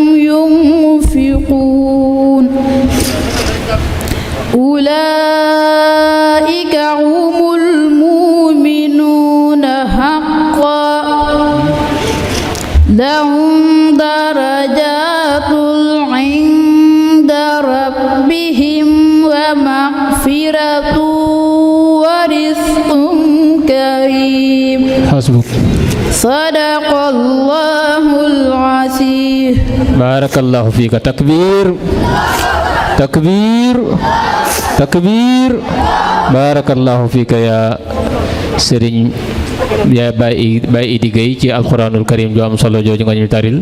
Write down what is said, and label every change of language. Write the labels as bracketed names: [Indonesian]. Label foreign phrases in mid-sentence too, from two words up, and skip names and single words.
[Arabic] ينفقون أولئك هم المؤمنون حقا لهم درجات عند ربهم ومغفرة ورزق كريم حسبك صدق الله العظيم. بارك الله فيك. تكبير. تكبير. Takbir. بارك الله فيك [Wolof] ya Serigne ya Baye Idi Gueye ci [Arabic] القرآن الكريم [Wolof] ju am solo jooju nga ñu taril.